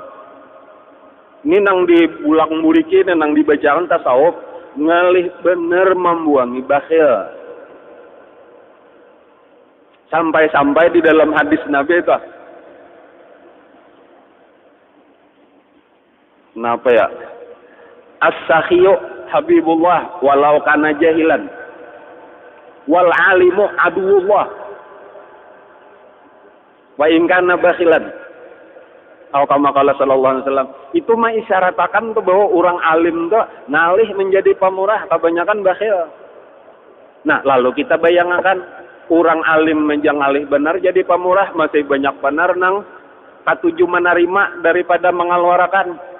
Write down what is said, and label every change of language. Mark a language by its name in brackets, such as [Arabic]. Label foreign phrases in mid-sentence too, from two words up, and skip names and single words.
[Banjar] Ini nang dibulang buriki nang dibacakan tasawuf ngalih bener membuangi bakhil. Sampai-sampai di dalam hadis Nabi itu kenapa ya [Arabic] السخي حبيب الله ولو كان جاهلا والعالم عدو الله وإن كان بخيلا [Banjar] atau [Arabic] كما قال صلى الله عليه وسلم [Banjar] itu mah isyaratakan tuh bahwa orang alim tuh ngalih menjadi pemurah kebanyakan bakhil. Nah lalu kita bayangkan orang alim menjang alih benar jadi pemurah masih banyak benar nang katuju menerima daripada mengeluarkan.